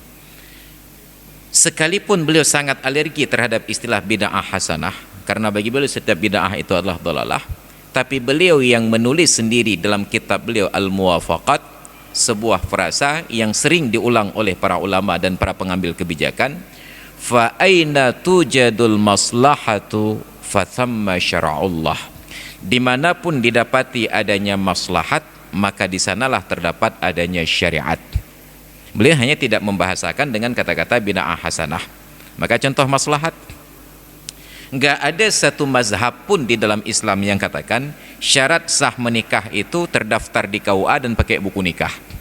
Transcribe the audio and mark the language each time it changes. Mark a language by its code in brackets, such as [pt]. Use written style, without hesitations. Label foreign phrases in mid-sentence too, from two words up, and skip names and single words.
[id] Sekalipun beliau sangat alergi terhadap istilah [ar] بدعة حسنة, [id] karena bagi beliau setiap bid'ah itu adalah dhalalah, tapi beliau yang menulis sendiri dalam kitab beliau Al-Muwafaqat sebuah frasa yang sering diulang oleh para ulama dan para pengambil kebijakan, [ar] فأين توجد المصلحة فثم شرع الله. [id] Dimanapun didapati adanya maslahat, maka di sanalah terdapat adanya syariat. Beliau hanya tidak membahasakan dengan kata-kata [ar] بدعة حسنة. [id] Maka contoh maslahat, enggak ada satu mazhab pun di dalam Islam yang katakan syarat sah menikah itu terdaftar di KUA dan pakai buku nikah.